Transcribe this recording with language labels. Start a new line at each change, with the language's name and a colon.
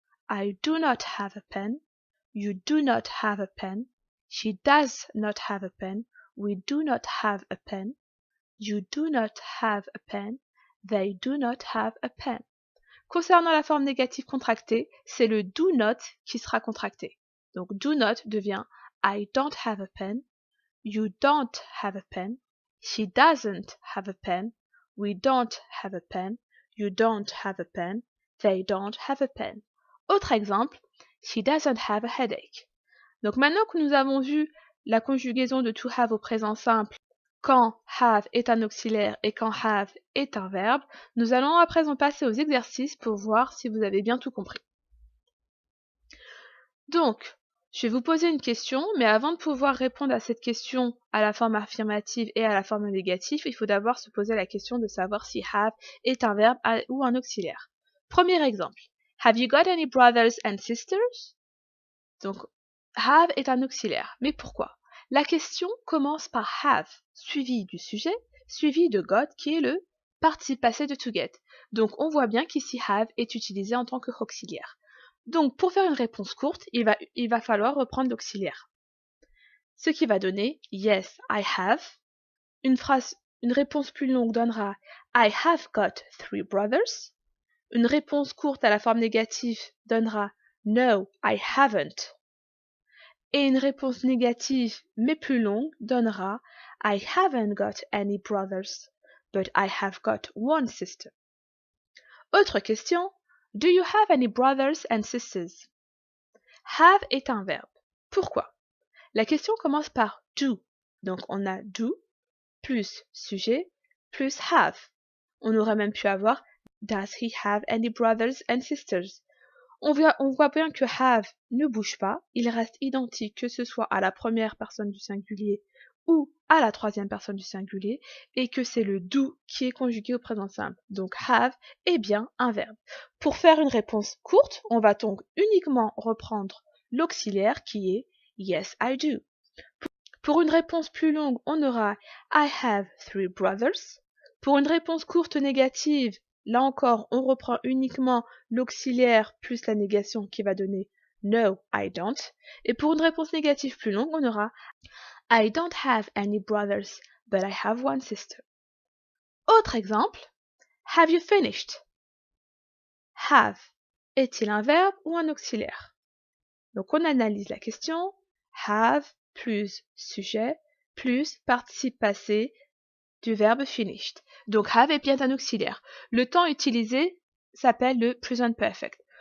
English: I do not have a pen. You do not have a pen. She does not have a pen. We do not have a pen. You do not have a pen. They do not have a pen.
French: Concernant la forme négative contractée, c'est le do not qui sera contracté. Donc
English: do not
French: devient
English: I don't have a pen. You don't have a pen. She doesn't have a pen. We don't have a pen. You don't have a pen. They don't have a pen.
French: Autre exemple,
English: she doesn't have a headache.
French: Donc maintenant que nous avons vu la conjugaison de to have au présent simple quand have est un auxiliaire et quand have est un verbe, nous allons à présent passer aux exercices pour voir si vous avez bien tout compris. Donc, je vais vous poser une question, mais avant de pouvoir répondre à cette question à la forme affirmative et à la forme négative, il faut d'abord se poser la question de savoir si have est un verbe ou un auxiliaire. Premier exemple.
English: Have you got any brothers and sisters?
French: Donc, have est un auxiliaire. Mais pourquoi? La question commence par have, suivi du sujet, suivi de got, qui est le participe passé de to get. Donc, on voit bien qu'ici have est utilisé en tant qu'auxiliaire. Donc, pour faire une réponse courte, il va falloir reprendre l'auxiliaire. Ce qui va donner
English: yes, I have.
French: Une réponse plus longue donnera
English: I have got 3 brothers.
French: Une réponse courte à la forme négative donnera
English: no, I haven't.
French: Et une réponse négative mais plus longue donnera
English: I haven't got any brothers, but I have got 1 sister.
French: Autre question.
English: Do you have any brothers and sisters?
French: Have est un verbe. Pourquoi? La question commence par do. Donc on a do plus sujet plus have. On aurait même pu avoir
English: Does he have any brothers and sisters?
French: On voit bien que have ne bouge pas, il reste identique que ce soit à la première personne du singulier ou à la troisième personne du singulier, et que c'est le do qui est conjugué au présent simple. Donc have est bien un verbe. Pour faire une réponse courte, on va donc uniquement reprendre l'auxiliaire qui est
English: yes, I do.
French: Pour une réponse plus longue, on aura
English: I have 3 brothers.
French: Pour une réponse courte négative, là encore, on reprend uniquement l'auxiliaire plus la négation qui va donner
English: no, I don't.
French: Et pour une réponse négative plus longue, on aura
English: I don't have any brothers, but I have 1 sister.
French: Autre exemple,
English: have you finished?
French: Have est-il un verbe ou un auxiliaire? Donc on analyse la question. Have plus sujet plus participe passé du verbe finished. Donc have est bien un auxiliaire. Le temps utilisé s'appelle le present perfect.